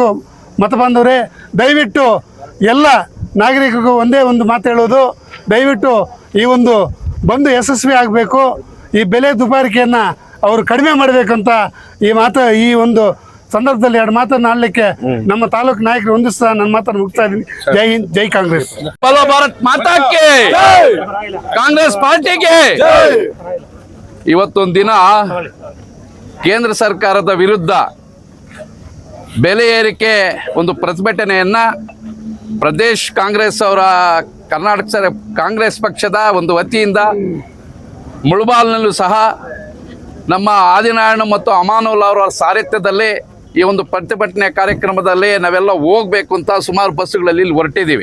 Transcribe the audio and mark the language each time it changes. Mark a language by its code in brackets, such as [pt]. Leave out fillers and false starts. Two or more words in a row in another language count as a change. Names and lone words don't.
[kn] ಮತ ಬಾಂಧವರೇ, ದಯವಿಟ್ಟು ಎಲ್ಲ ನಾಗರಿಕರಿಗೂ ಒಂದೇ ಒಂದು ಮಾತು ಹೇಳೋದು, ದಯವಿಟ್ಟು ಈ ಒಂದು ಬಂದು ಯಶಸ್ವಿ ಆಗಬೇಕು. ಈ ಬೆಲೆ ದುಬಾರಿಕೆಯನ್ನು ಅವರು ಕಡಿಮೆ ಮಾಡಬೇಕಂತ ಈ ಒಂದು ಸಂದರ್ಭದಲ್ಲಿ 2 ಮಾತನ್ನು ಆಡಲಿಕ್ಕೆ ನಮ್ಮ ತಾಲೂಕು ನಾಯಕರು ಹೊಂದಿಸ್ತಾ ನನ್ನ ಮಾತನ್ನು ಮುಗಿಸ್ತಾ ಇದ್ದೀನಿ. [hi] जय हिंद, [kn] ಜೈ ಕಾಂಗ್ರೆಸ್. [hi] बोलो भारत माता के, [kn] ಕಾಂಗ್ರೆಸ್ ಪಾರ್ಟಿಗೆ. ಇವತ್ತೊಂದು ದಿನ ಕೇಂದ್ರ ಸರ್ಕಾರದ ವಿರುದ್ಧ ಬೆಲೆ ಏರಿಕೆ ಒಂದು ಪ್ರತಿಭಟನೆಯನ್ನ ಪ್ರದೇಶ್ ಕಾಂಗ್ರೆಸ್ ಅವರ ಕರ್ನಾಟಕ ಕಾಂಗ್ರೆಸ್ ಪಕ್ಷದ ಒಂದು ವತಿಯಿಂದ ಮುಳಬಾಗಿಲಿನಲ್ಲೂ ಸಹ ನಮ್ಮ ಆದಿನಾರಾಯಣ ಮತ್ತು ಅಮಾನುಲ್ ಅವರ ಸಾರಥ್ಯದಲ್ಲಿ ಈ ಒಂದು ಪ್ರತಿಭಟನೆ ಕಾರ್ಯಕ್ರಮದಲ್ಲಿ ನಾವೆಲ್ಲ ಹೋಗಬೇಕು ಅಂತ ಸುಮಾರು ಬಸ್ಸುಗಳಲ್ಲಿ ಇಲ್ಲಿ ಹೊರಟಿದ್ದೀವಿ.